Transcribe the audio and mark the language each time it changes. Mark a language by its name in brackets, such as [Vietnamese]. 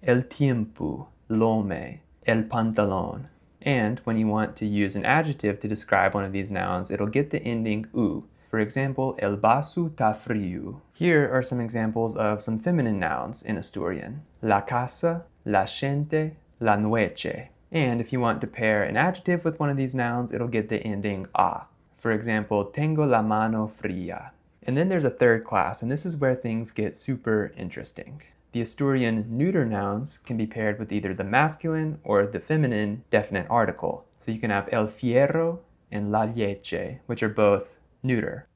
[Asturian] El tiempo, l'home, el pantalón. [English] And when you want to use an adjective to describe one of these nouns, it'll get the ending u. For example, [Asturian] el vaso tá frio. [English] Here are some examples of some feminine nouns in Asturian. [Asturian] La casa, la gente, la noche. [English] And if you want to pair an adjective with one of these nouns, it'll get the ending a. For example, [Asturian] tengo la mano fría. [English] And then there's a third class, and this is where things get super interesting. The Asturian neuter nouns can be paired with either the masculine or the feminine definite article. So you can have el fierro and la leche, which are both neuter.